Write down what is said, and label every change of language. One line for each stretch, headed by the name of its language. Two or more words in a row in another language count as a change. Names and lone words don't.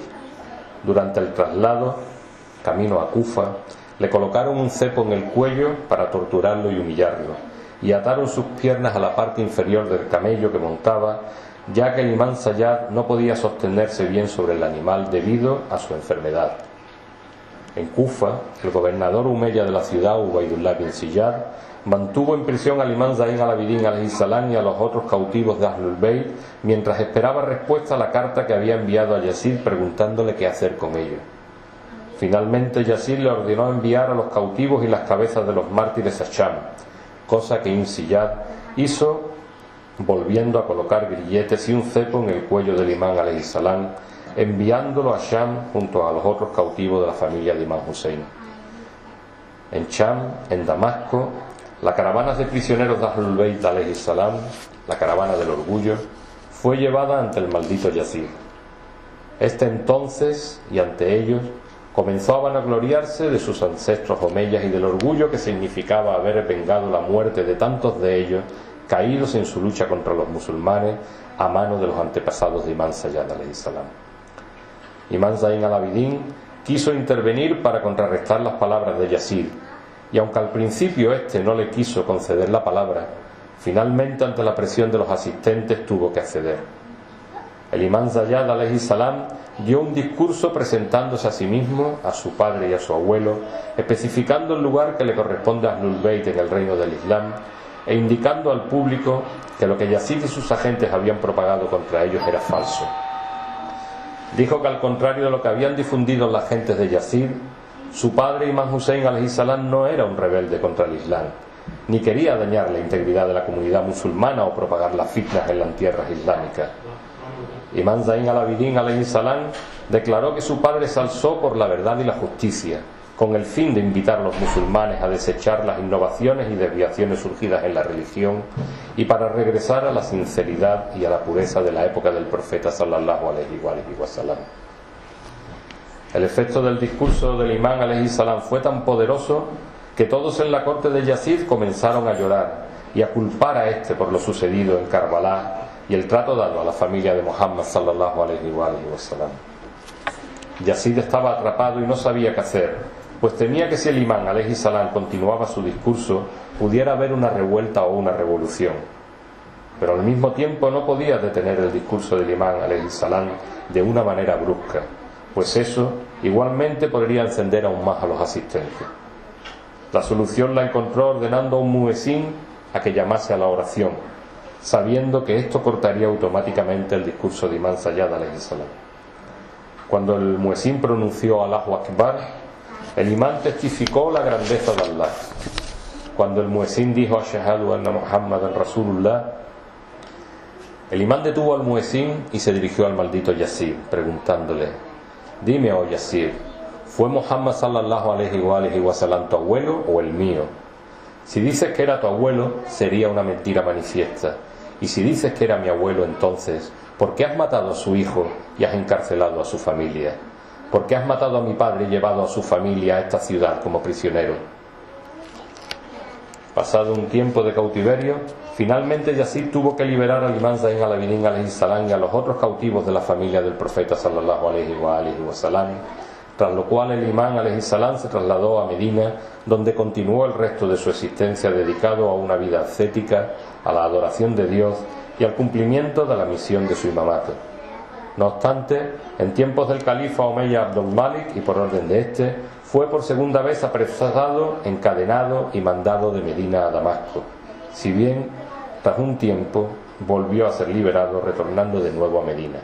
Spanish: Durante el traslado, camino a Kufa, le colocaron un cepo en el cuello para torturarlo y humillarlo, y ataron sus piernas a la parte inferior del camello que montaba, ya que el imán Sayyad no podía sostenerse bien sobre el animal debido a su enfermedad. En Kufa, el gobernador umeya de la ciudad, Ubaydullah bin Ziyad, mantuvo en prisión al imán Zayn al-Abidin
Arabic: عليه السلام
Spanish: y a los otros cautivos de Ahlul Bayt mientras esperaba respuesta a la carta que había enviado a Yazid preguntándole qué hacer con ellos. Finalmente Yazid le ordenó enviar a los cautivos y las cabezas de los mártires a Sham, cosa que Ibn Ziyad hizo, volviendo a colocar grilletes y un cepo en el cuello del imán
Arabic: عليه السلام,
Spanish: enviándolo a Sham junto a los otros cautivos de la familia de Imam Hussein. En Sham, en Damasco, la caravana de prisioneros de Ahlul Bayt
Arabic: عليه السلام,
Spanish: la caravana del orgullo, fue llevada ante el maldito Yazid. Este entonces, y ante ellos, comenzó a vanagloriarse de sus ancestros omeyas y del orgullo que significaba haber vengado la muerte de tantos de ellos caídos en su lucha contra los musulmanes a mano de los antepasados de Imán Sayyad
Arabic: عليه السلام.
Spanish: Imán Zayn al-Abidin quiso intervenir para contrarrestar las palabras de Yazid, y aunque al principio éste no le quiso conceder la palabra, finalmente ante la presión de los asistentes tuvo que acceder. El Imán Zayyad
Arabic: عليه السلام
Spanish: dio un discurso presentándose a sí mismo, a su padre y a su abuelo, especificando el lugar que le corresponde a Ahlul Bayt en el reino del Islam e indicando al público que lo que Yazid y sus agentes habían propagado contra ellos era falso. Dijo que al contrario de lo que habían difundido las gentes de Yazid, su padre Imán Hussein
Arabic: عليه السلام
Spanish: no era un rebelde contra el Islam, ni quería dañar la integridad de la comunidad musulmana o propagar las fitnas en las tierras islámicas. Imán Zayn al-Abidin
Arabic: عليه السلام
Spanish: declaró que su padre se alzó por la verdad y la justicia, con el fin de invitar a los musulmanes a desechar las innovaciones y desviaciones surgidas en la religión y para regresar a la sinceridad y a la pureza de la época del profeta
Arabic: صلى الله عليه وسلم.
Spanish: El efecto del discurso del imán
Arabic: عليه السلام
Spanish: fue tan poderoso que todos en la corte de Yazid comenzaron a llorar y a culpar a este por lo sucedido en Karbala y el trato dado a la familia de Muhammad
Arabic: صلى الله عليه وسلم.
Spanish: Yazid estaba atrapado y no sabía qué hacer, pues temía que si el imán
Arabic: عليه السلام
Spanish: continuaba su discurso pudiera haber una revuelta o una revolución. Pero al mismo tiempo no podía detener el discurso del imán
Arabic: عليه السلام
Spanish: de una manera brusca, pues eso igualmente podría encender aún más a los asistentes. La solución la encontró ordenando a un muezín a que llamase a la oración, sabiendo que esto cortaría automáticamente el discurso de Imán Sayyad
Arabic: عليه السلام.
Spanish: Cuando el muezín pronunció
Arabic: الله أكبر,
Spanish: el imán testificó la grandeza de Allah. Cuando el muezín dijo
Arabic: أشهد أن محمدا رسول الله,
Spanish: el imán detuvo al muezín y se dirigió al maldito Yazid, preguntándole: dime, oh Yazid, ¿fue Muhammad
Arabic: صلى الله عليه وسلم
Spanish: tu abuelo o el mío? Si dices que era tu abuelo, sería una mentira manifiesta. Y si dices que era mi abuelo, entonces, ¿por qué has matado a su hijo y has encarcelado a su familia? ¿Por qué has matado a mi padre y llevado a su familia a esta ciudad como prisionero? Pasado un tiempo de cautiverio, finalmente Yazid tuvo que liberar al imán Zayn al-Abidin
Arabic: عليه السلام
Spanish: y a los otros cautivos de la familia del profeta
Arabic: صلى الله عليه وسلم,
Spanish: tras lo cual el imán
Arabic: عليه السلام
Spanish: se trasladó a Medina, donde continuó el resto de su existencia dedicado a una vida ascética, a la adoración de Dios y al cumplimiento de la misión de su imamato. No obstante, en tiempos del califa Omeya Abdul Malik y por orden de este, fue por segunda vez apresado, encadenado y mandado de Medina a Damasco, si bien tras un tiempo volvió a ser liberado, retornando de nuevo a Medina.